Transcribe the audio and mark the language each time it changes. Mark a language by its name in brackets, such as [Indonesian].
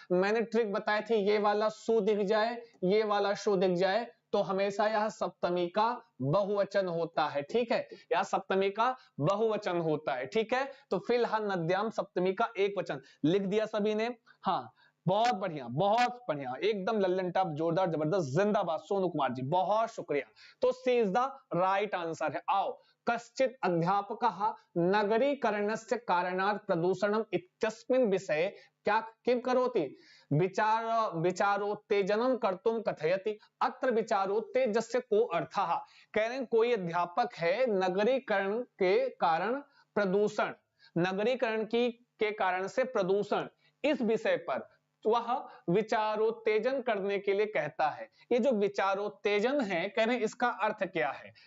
[Hindi] मैंने ट्रिक बताई थी, ये वाला सु दिख जाए, ये वाला शु दिख जाए तो हमेशा यह सप्तमी का बहुवचन होता है, ठीक है। यह सप्तमी का बहुवचन होता है, ठीक है। तो फिलहाल नद्याम सप्तमी का एक वचन लिख दिया सभी ने। हाँ बहुत बढ़िया, एकदम लल्लन टॉप, जोरदार जबरदस्त, जिंदाबाद सोनू कुमार जी, बहुत शुक्रिया। [English] तो C is the right answer है। [Sanskrit] आओ, कश्चित अध्यापकः नगरीकरणस्य कारणात् प्रदूषणम् इत्यस्मिन् विषये क्या किं करोति? विचारोत्तेजनं कर्तुं कथयति। अत्र विचारोत्तेजस्य को अर्थः, [Hindi] कह रहे हैं कोई अध्यापक है, नगरीकरण के कारण प्रदूषण, नगरीकरण की के कारण से प्रदूषण, इस विषय पर वह विचारोत्तेजन करने के लिए कहता है। ये जो विचारोत्तेजन है, कह रहे हैं इसका अर्थ क्या है?